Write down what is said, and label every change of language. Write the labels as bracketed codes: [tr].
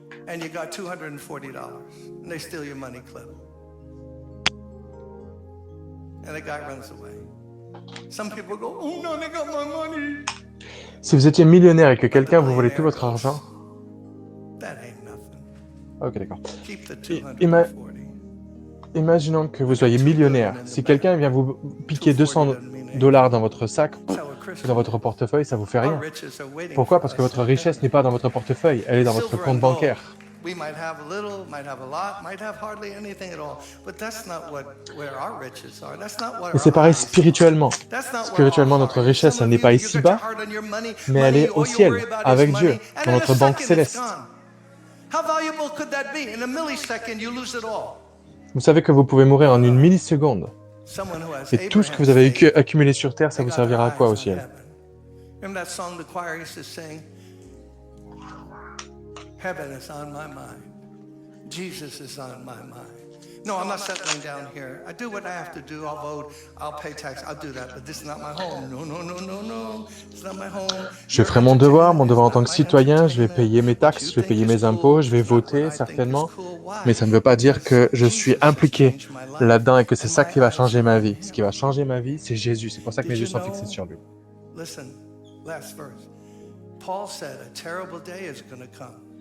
[en] And you got $240, and they steal your money clip. And the guy runs away. Some people go, oh no, they got my money. [fr] Si vous étiez millionnaire et que quelqu'un vous volait tout votre argent, [en] that ain't nothing. [fr] Ok, d'accord. [en] Keep the 240. [fr] Imaginons que vous soyez millionnaire. Si quelqu'un vient vous piquer $200 dans votre sac, dans votre portefeuille, ça vous fait rien. Pourquoi? Parce que votre richesse n'est pas dans votre portefeuille, elle est dans votre compte bancaire. [en] We might have a little, might have a lot, might have hardly anything at all. But that's not where our riches are. That's not what. [fr] Et c'est pareil spirituellement. Spirituellement, notre richesse, elle n'est pas ici-bas, mais elle est au ciel, avec Dieu, dans notre banque céleste. [en] How valuable could that be? In a millisecond, you lose it all. [fr] Vous savez que vous pouvez mourir en 1 milliseconde. Et tout ce que vous avez accumulé sur Terre, ça vous servira à quoi au ciel? [en] Remember that song the choir used to sing? Heaven is on my mind. Jesus is on my mind. No, I'm not settling down here. I do what I have to do. I'll vote. I'll pay tax. I'll do that. But this is not my home. No, no, no, no, no. It's not my home. [fr] Je ferai mon devoir en tant que citoyen. Je vais payer mes taxes, je vais payer mes impôts, je vais voter certainement. Mais ça ne veut pas dire que je suis impliqué là-dedans et que c'est ça qui va changer ma vie. Ce qui va changer ma vie, c'est Jésus. C'est pour ça que mes yeux sont fixés sur lui. [en] Listen, last verse. Paul said, a terrible day is going to come.